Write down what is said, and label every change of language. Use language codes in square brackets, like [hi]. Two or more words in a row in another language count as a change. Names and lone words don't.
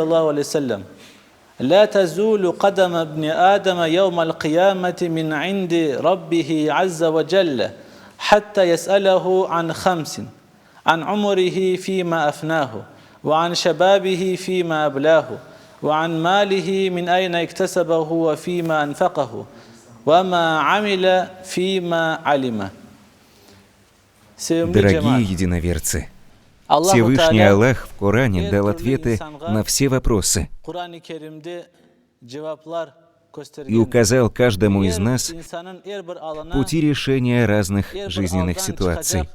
[ar] الله عليه وسلم لا تزول قدم ابن آدم يوم القيامة من عند ربه عز وجل حتى يسأله عن خمس عن عمره فيما أفناه وعن شبابه فيما أبلاه وعن ماله من أين اكتسبه وفيما أنفقه وما عمل فيما علم. [ru] Дорогие единоверцы, Всевышний Аллах в Коране дал ответы на все вопросы и указал каждому из нас пути решения разных жизненных ситуаций.